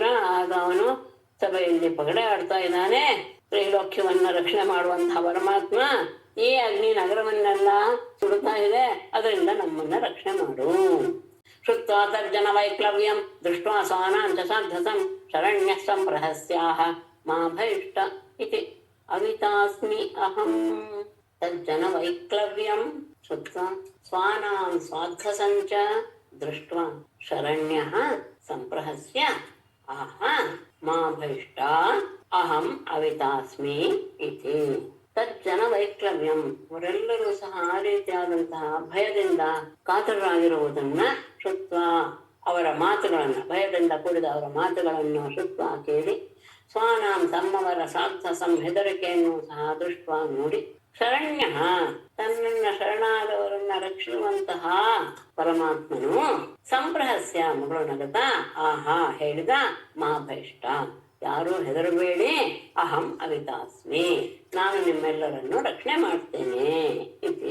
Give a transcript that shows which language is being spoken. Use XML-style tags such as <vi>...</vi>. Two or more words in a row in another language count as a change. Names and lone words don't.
<kn>ಆಗ ಅವನು ಸಭೆಯಲ್ಲಿ ಪಗಡೆ ಆಡ್ತಾ ಇದ್ದಾನೆ. ತ್ರೈಲೋಕ್ಯವನ್ನ ರಕ್ಷಣೆ ಮಾಡುವಂತಹ ಪರಮಾತ್ಮ ಈ ಅಗ್ನಿ ನಗರವನ್ನೆಲ್ಲ ಸುಡುತ್ತಾ ಇದೆ, ಅದರಿಂದ ನಮ್ಮನ್ನ ರಕ್ಷಣೆ ಮಾಡು.</kn> <sa>ಶ್ರುತ್ವಾ ತರ್ಜನ ವೈಕ್ಲವ್ಯಂ ದೃಷ್ಟ್ವಾ ಸ್ವಾನಾಂಚ ಸಾಧ್ಯಸಂ ಶರಣ್ಯ ಸಂಪ್ರಹಸ್ಯಾಹ ಮಾ ಭೈಷ್ಟ ಇತಿ ಅವಿತಾಸ್ಮಿ ಅಹಂ. ತರ್ಜನ ವೈಕ್ಲವ್ಯಂ ಶ್ರುತ್ವಾ ಸ್ವಾನಾಂ ಸ್ವಾಧ್ಯಸಂಚ ದೃಷ್ಟ್ವಾ ಶರಣ್ಯಃ ಸಂಪ್ರಹಸ್ಯ ಆಹ ಮಾ ಭೈಷ್ಟ ಅಹಂ ಅವಿತಾಸ್ಮಿ ಇತಿ. ತಜ್ಜನ ವೈಕ್ಲವ್ಯಂ</sa> <kn>ಅವರೆಲ್ಲರೂ ಸಹ ಆ ರೀತಿಯಾದಂತಹ ಭಯದಿಂದ ಕಾತರರಾಗಿರುವುದನ್ನ ಶ್ರುತ್ವ ಅವರ ಮಾತುಗಳನ್ನ ಭಯದಿಂದ ಕೂಡಿದ ಅವರ ಮಾತುಗಳನ್ನು ಶ್ರುತ್ವ ಕೇಳಿ ಸ್ವಾನಾಂ ತಮ್ಮವರ ಸಾಧ್ಯಸಂ ಹೆದರಿಕೆಯನ್ನು ಸಹ ದೃಷ್ಟ ನೋಡಿ ಶರಣ್ಯ ತನ್ನನ್ನ ಶರಣಾದವರನ್ನ ರಕ್ಷಿಸುವಂತಹ ಪರಮಾತ್ಮನು ಸಂಪ್ರಹಸ್ಯ ಮಗಳು ನಗತ ಆಹಾ ಹೇಳಿದ</kn> <sa>ಮಾ ಭೈಷ್ಟ</sa> <kn>ಯಾರೂ ಹೆದರಬೇಡಿ</kn> <sa>ಅಹಂ ಅವಿತಾಸ್ಮಿ</sa> <kn>ನಾನು ನಿಮ್ಮೆಲ್ಲರನ್ನು ರಕ್ಷಣೆ ಮಾಡ್ತೇನೆ ಇತಿ.</kn>